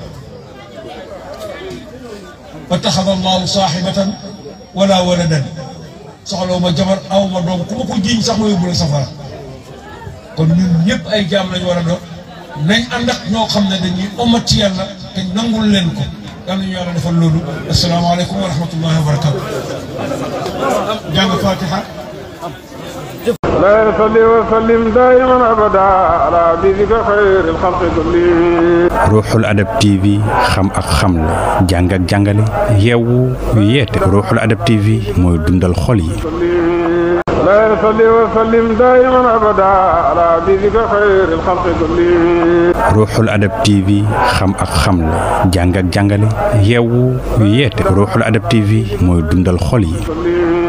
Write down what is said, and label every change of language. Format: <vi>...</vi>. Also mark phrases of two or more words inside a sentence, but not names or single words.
<ar>واتخذ الله صاحبة ولا ولدا</ar> <wo>soxlawu ma jabar aw ma doom ku ma ko jiiñ sax ma yóbbu la safara kon ñun ñëpp ay jaam lañu war a doon nañ ànd ak ñoo xam ne dañuy omat ci yàlla te nangul leen ko yal nañu yàlla defal loolu</wo> <ar>السلام عليكم ورحمة الله وبركاته</ar> <wo>jàng fatiha</wo> <ar>لا يصلي وسلم دائما ابدا على حبيبك خير الخلق كلهم</ar> <wo>Ruuxul Adab TV xam ak xamle jàng ak jàngale yeewu yeete Ruuxul Adab TV mooy dundal xol yi</wo> <ar>لا يصلي وسلم دائما ابدا على حبيبك خير الخلق كلهم</ar> <wo>Ruuxul Adab TV xam ak xamle jàng ak jàngale yeewu yeete Ruuxul Adab TV mooy dundal xol yi</wo>